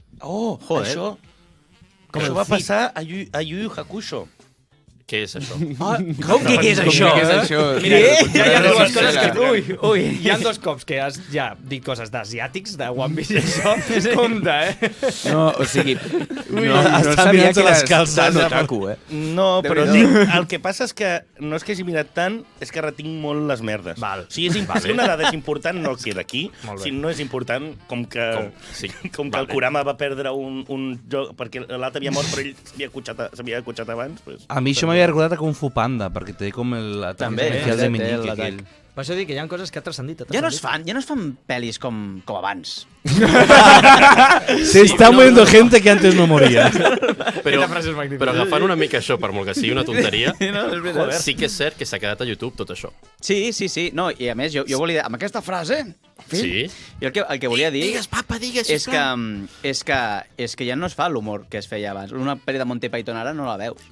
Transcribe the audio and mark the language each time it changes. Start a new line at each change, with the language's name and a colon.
Catalan: Oh, joder. Això va passar a Yu Yu Hakusho. Què és això? Com que què és això? Mira, hi ha dues coses que... Ui, hi ha 2 cops que has ja dit coses d'asiàtics, de One Piece i això. Compte, No, o sigui... No sabia que eres tan otaku, No, però el que passa és que no és que hagi mirat tant, és que retinc molt les merdes. Si una dada és important, no queda aquí. Si no és important, com que el Kurama va perdre un joc, perquè l'altre havia mort, però ell s'havia acotxat abans. A mi això m'havia recordat a Kung Fu Panda, perquè té com el inicial de meñique aquell. Per això dic que hi ha coses que ha transcendit. Ja no es fan pel·lis com abans.
Spanish: Se está muriendo gente que antes no moría.
Catalan: Però agafant una mica això, per molt que sigui una tonteria, sí que és cert que s'ha quedat a YouTube tot això. Sí. No, i a més, jo volia dir, amb aquesta frase... Sí. I el que volia dir... Digues, papa, digues, sisplau. És que ja no es fa l'humor que es feia abans. Una pel·li de Monty Python ara no la veus.